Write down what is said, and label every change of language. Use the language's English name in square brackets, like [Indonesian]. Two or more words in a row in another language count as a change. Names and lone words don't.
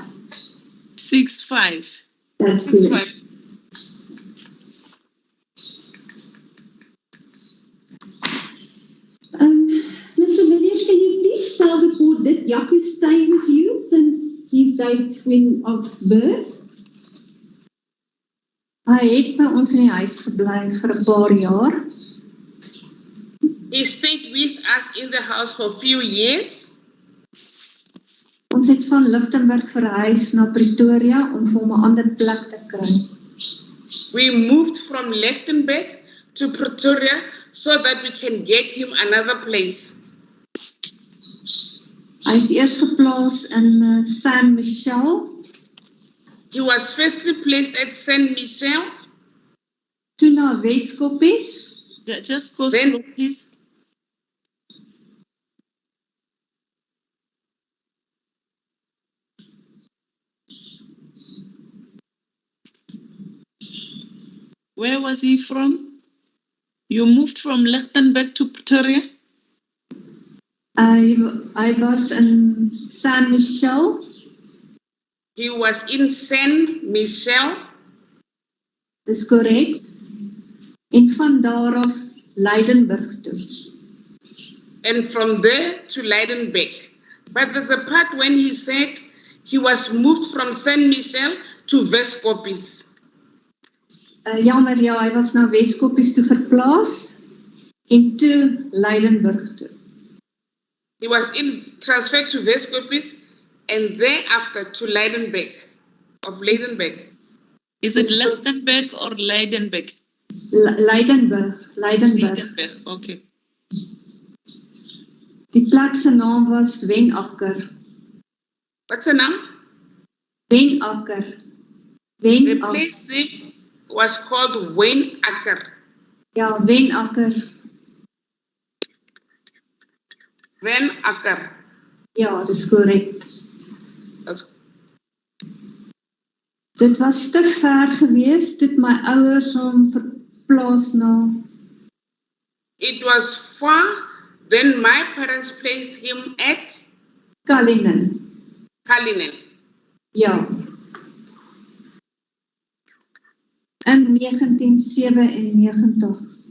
[English] 65. That's correct. 65. Mr. Villiers, can you please tell the court, did Yaku stay with you since his date of birth? [Afrikaans] Hy het by ons in die huis gebly vir 'n paar jaar. [English] He stayed with us in the house for a few years. [Afrikaans] Ons het van Lichtenburg verhuis na Pretoria om vir hom 'n ander plek te kry. [English] We moved from Lichtenburg to Pretoria so that we can get him another place. [Afrikaans] Hy is eers geplaas in San Michel, [English] He was firstly placed at Saint Michel, [Afrikaans] toe na Weskoppies, [English] Just go Then- slow, please. Where was he from? You moved from Lichtenburg to Pretoria? [Afrikaans] hy was in San Michel, [English] he was in Saint Michel, [Afrikaans] dis korrek, en van daar af Leidenburg toe. [English] and from there to Leidenburg. But there's a part when he said he was moved from Saint Michel to Weskoppies. [Afrikaans] Jammer, ja, hy was na Weskoppies toe verplaas, en toe Leidenburg toe. [English] He was transferred to Weskoppies and thereafter to Leidenburg. Is it Lichtenburg or Leidenburg? Leidenburg. Leidenburg, okay. [Afrikaans] Die plek se naam was Wenakker. [English] What's her name? Wenakker. The Wenakker. place name was called Wayne Acker. [Afrikaans] Ja, Wenakker. Van Acker. Ja, dis korrek. [English] That's [Afrikaans] Dit was te ver gewees, toe my ouers hom verplaas na. [English] It was far, then my parents placed him at Kalinin. Kalinen. [Afrikaans] Ja. In 1997.